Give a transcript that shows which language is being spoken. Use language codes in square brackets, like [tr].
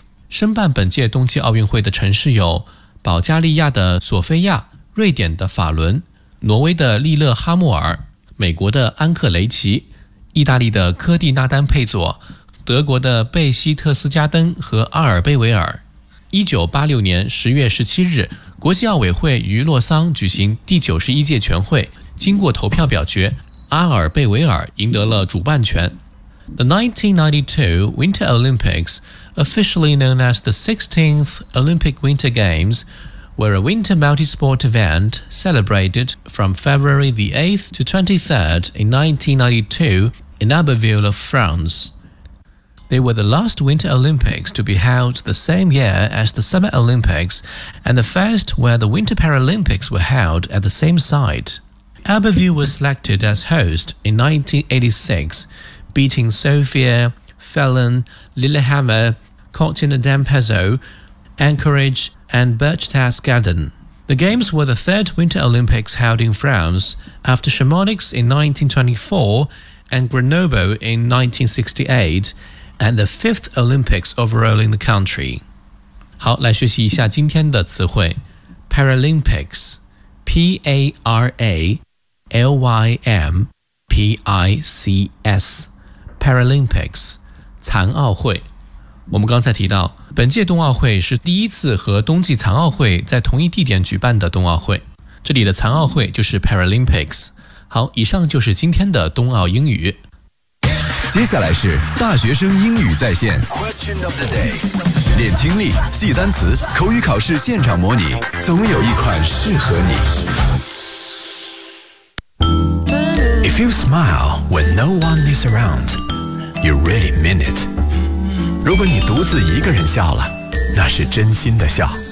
[zh] 申办本届冬季奥运会的城市有保加利亚的索菲亚、瑞典的法伦、挪威的利勒哈默尔、美国的安克雷奇、意大利的科蒂纳丹佩佐、德国的贝希特斯加登和阿尔贝维尔。 1986年10月17日，国际奥委会于洛桑举行第91届全会，经过投票表决，阿尔贝维尔赢得了主办权。 [en] The 1992 Winter Olympics, officially known as the 16th Olympic Winter Games,were a winter multi-sport event celebrated from February the 8th to 23rd in 1992 in Abbeville of France. They were the last Winter Olympics to be held the same year as the Summer Olympics and the first where the Winter Paralympics were held at the same site. Abbeville was selected as host in 1986, beating Sofia, Fallon, Lillehammer, Cortina d'Ampezzo, Anchorage,and Berchtesgaden Garden. The Games were the third Winter Olympics held in France after Chamonix in 1924 and Grenoble in 1968, and the fifth Olympics overall in the country. [zh] 好，来学习一下今天的词汇。 [en] Paralympics, P-A-R-A-L-Y-M-P-I-C-S, Paralympics, 残奥会。 [zh] 我们刚才提到，本届冬奥会是第一次和冬季残奥会在同一地点举办的冬奥会，这里的残奥会就是 Paralympics。好，以上就是今天的冬奥英语。接下来是大学生英语在线 [en] Question of the day， [zh] 练听力，记单词，口语考试现场模拟，总有一款适合你。 [en] If you smile when no one is around, you really mean it。 [zh] 如果你独自一个人笑了，那是真心的笑。